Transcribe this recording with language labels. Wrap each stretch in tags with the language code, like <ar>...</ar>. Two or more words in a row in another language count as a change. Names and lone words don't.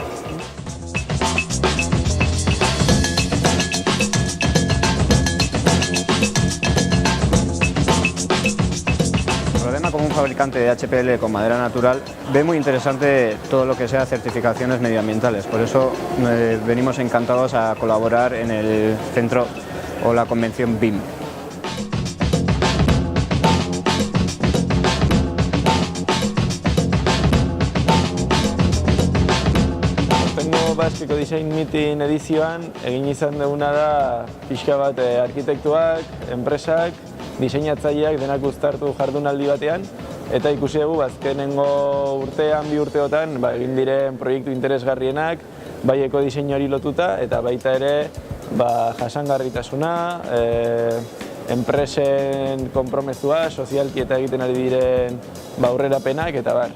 <es>Como un fabricante de HPL con madera natural, ve muy interesante todo lo que sea certificaciones medioambientales. Por eso venimos encantados a colaborar en el centro o la convención BIM.</es> <eu>Aurtengo Basque Ecodesign Meeting edizioan egin izan duguna da pixka bat arkitektuak, enpresak, diseinatzaileak denak uztartu jardunaldi batean, eta ikusi dugu azkenengo urtean, bi urteotan egin diren proiektu interesgarrienak, bai ekodiseinuari lotuta eta baita ere jasangarritasuna, enpresen konpromezua, sozialki eta egiten ari diren aurrerapenak eta bar.</eu>